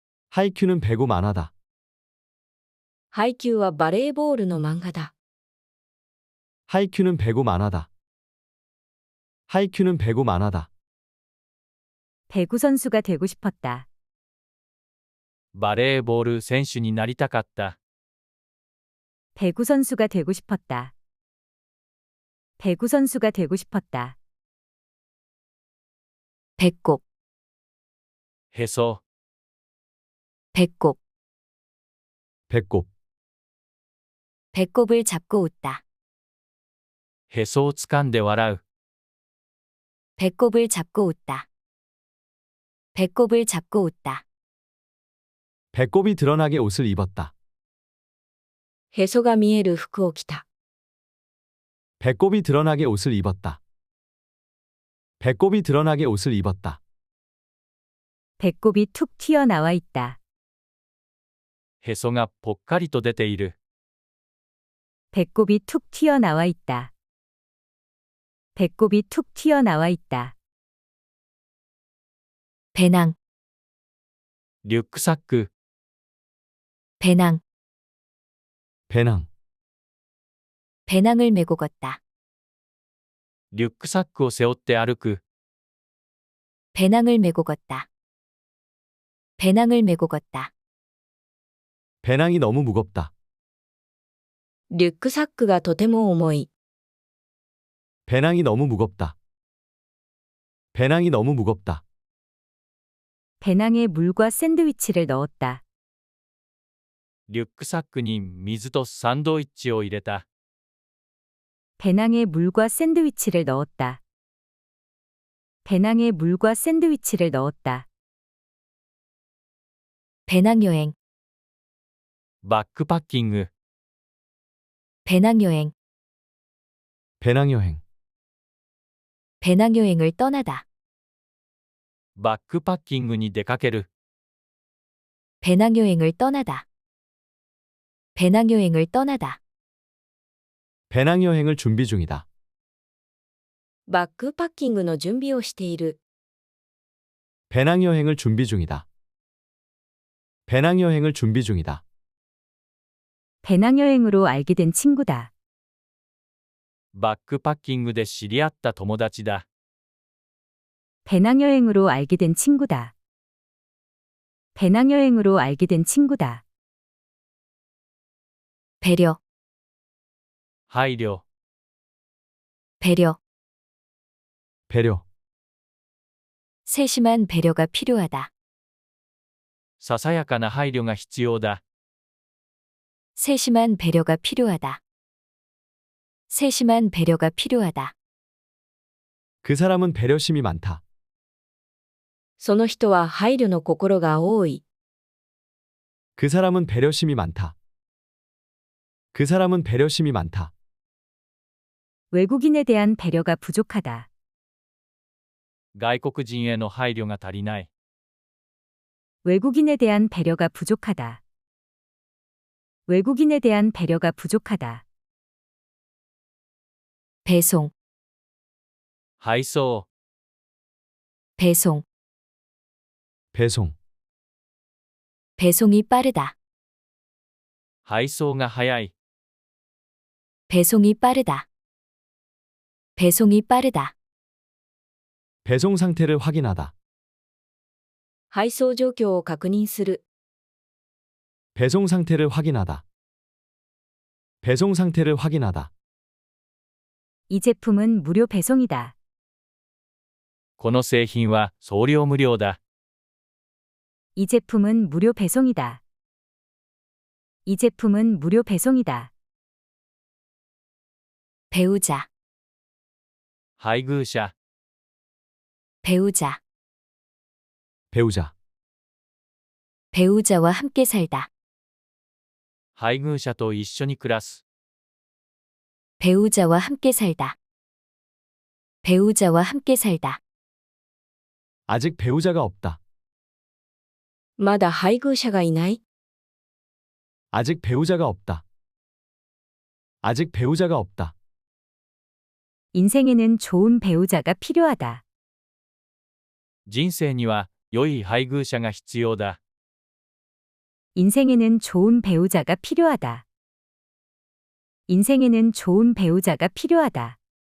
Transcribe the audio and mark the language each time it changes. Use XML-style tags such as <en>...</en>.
<ko>하이큐는 배구 만화다.</ko> <ja>配給はバレーボールの漫画だ。</ja> <ko>하이큐는 배구 만화다. 하이큐는 배구 만화다. 배구 선수가 되고 싶었다.</ko> <ja>バレーボール選手になりたかった。</ja> <ko>배구 선수가 되고 싶었다. 배구 선수가 되고 싶었다. 배꼽,</ko> <ja>へそ、</ja> <ko>배꼽, 배꼽, 배꼽을 잡고 웃다,</ko> <ja>へそをつかんで笑う。</ja> <ko>배꼽을 잡고 웃다, 배꼽을 잡고 웃다, 배꼽이 드러나게 옷을 입었다.</ko> <ja>へそが見える服を着た。</ja> <ko>배꼽이 드러나게 옷을 입었다. 배꼽이 드러나게 옷을 입었다. 배꼽이 툭 튀어나와 있다.</ko> <ja>へそがぽっかりと出ている。</ja> <ko>배꼽이 툭 튀어나와 있다. 배꼽이 툭 튀어나와 있다. 배낭,</ko> <ja>リュックサック、</ja> <ko>배낭, 배낭, 배낭을 메고 걷다,</ko> <ja>リュックサックを背負って歩く。</ja> <ko>배낭을 메고 걷다, 배낭을 메고 걷다, 배낭이 너무 무겁다.</ko> <ja>リュックサックがとても重い。</ja> <ko>배낭이 너무 무겁다. 배낭이 너무 무겁다. 배낭에 물과 샌드위치를 넣었다.</ko> <ja>リュックサックに水とサンドイッチを入れた。</ja> <ko>배낭에 물과 샌드위치를 넣었다. 배낭에 물과 샌드위치를 넣었다. 배낭여행,</ko> <ja>バックパッキング、</ja> <ko>배낭여행, 배낭여행, 배낭여행을 떠나다,</ko> <ja>バックパッキングに出かける。</ja> <ko>배낭여행을 떠나다, 배낭여행을 떠나다, 배낭여행을 준비 중이다.</ko> <ja>バックパッキングの準備をしている。</ja> <ko>배낭여행을 준비 중이다. 배낭여행을 준비 중이다. 배낭여행으로 알게 된 친구다.</ko> <ja>バックパッキングで知り合った友達だ。</ja> <ko>배낭여행으로 알게 된 친구다. 배낭여행으로 알게 된 친구다. 배려,</ko> <ja>配慮、</ja> <ko>배려. 배려. 세심한 배려가 필요하다.</ko> <ja>ささやかな配慮が必要だ。</ja> <ko>세심한 배려가 필요하다. 세심한 배려가 필요하다. 그 사람은 배려심이 많다.</ko> <ja>その人は配慮の心が多い。</ja> <ko>그 사람은 배려심이 많다. 그 사람은 배려심이 많다. 외국인에 대한 배려가 부족하다.</ko> <ja>外国人への配慮が足りない。</ja> <ko>외국인에 대한 배려가 부족하다. 외국인에 대한 배려가 부족하다. 배송,</ko> <ja>配送、</ja> <ko>배송. 배송. 배송이 빠르다.</ko> <ja>配送が早い。</ja> <ko>배송이 빠르다. 배송이 빠르다. 배송 상태를 확인하다.</ko> <ja>配送状況を確認する。</ja> <ko>배송 상태를 확인하다. 배송 상태를 확인하다. 이 제품은 무료 배송이다.</ko> <ja>この製品は送料無料だ。</ja> <ko>이 제품은 무료 배송이다. 이 제품은 무료 배송이다. 배우자,</ko> <ja>配偶者、</ja> <ko>배우자. 배우자. 배우자와 함께 살다.</ko> <ja>配偶者と一緒に暮らす。</ja> <ko>배우자와 함께 살다. 배우자와 함께 살다. 아직 배우자가 없다.</ko> <ja>まだ配偶者がいない。</ja> <ko>아직 배우자가 없다. 아직 배우자가 없다. 인생에는 좋은 배우자가 필요하다.</ko> <ja>人生には良い配偶者が必要だ。</ja> <ko>인생에는 좋은 배우자가 필요하다. 인생에는 좋은 배우자가 필요하다.</ko>